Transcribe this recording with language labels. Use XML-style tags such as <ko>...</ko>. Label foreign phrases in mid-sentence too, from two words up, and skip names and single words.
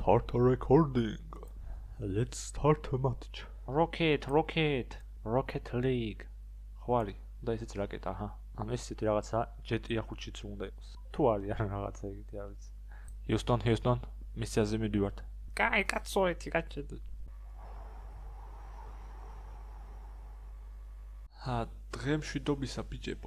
<en>Start a recording. Let's start a match. Rocket League.</en> <ka>ხო არის? და ესეც რაკეტა, აჰა. ამ ესეთი რაღაცა ჯეტია ხუთშიც უნდა იყოს. თუ არის ან რაღაცა ეგეთი არ ვიცი. Houston, მისიაზე მიდივართ. კაი, კაცოეთი, კაცოეთი. დღე მშვიდობისა ბიჭებო.</ka>